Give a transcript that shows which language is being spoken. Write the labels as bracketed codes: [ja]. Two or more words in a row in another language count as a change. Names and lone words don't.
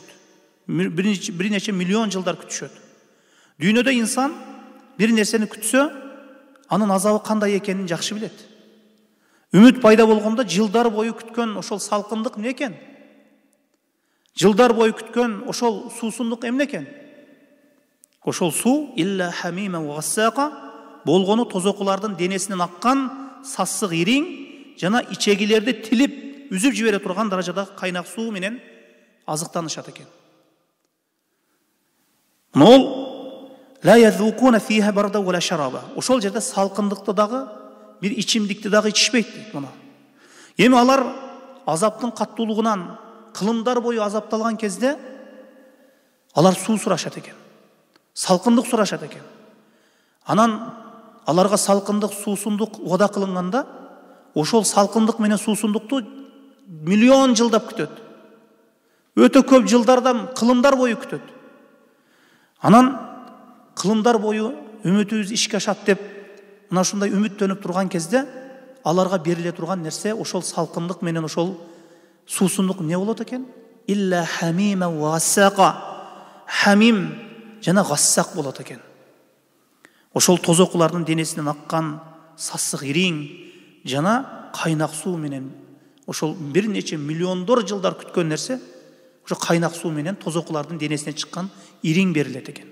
[ky] Бир нече миллион жылдар күтүшөт. Дүйнөдө инсан бир нерсени күтсө, анын азабы кандай экенин жакшы билет. Үмүт пайда болгондо жылдар бою күткөн ошол салкындык эмне экен? Жылдар бою күткөн ошол суусундук эмне экен? Ошол суу [ar] إلا حميما وغساقا [ky] болгону тозокулардын денесинен аккан сассык ириң жана ичегилерди тилип үзүп жибере турган даражада кайнак суу менен азыктанышат экен. [ar] نول لا يذوقون فيها بردا ولا شرابا. [ky] Ошол жерде салкындыкты дагы, бир ичимдикти дагы ичишпейт дейт мына. Эми алар азаптын каттуулугунан кылымдар бою азапталган кезде алар суу сурашат экен. Салкындык сурашат экен. Анан аларга салкындык, суусундук вада кылынганда, ошол салкындык менен суусундукту миллион жылдап күтөт. Өтө көп жылдардан кылымдар бою күтөт. Анан кылымдар бою үмүтүбүз ишке ашат деп мына ушундай үмүттөнүп турган кезде аларга бериле турган нерсе ошол салкындык менен ошол суусундук эмне болот экен? [ar] إلا حميما وغساقا. [ky] Хамим жана гассак болот экен. Ошол тозокулардын денесинен аккан сассык ириң жана кайнак суу менен ошол бир нече миллиондор жылдар күткөн нерсе ошо кайнак суу менен тозокулардын денесинен чыккан ириң берилет экен.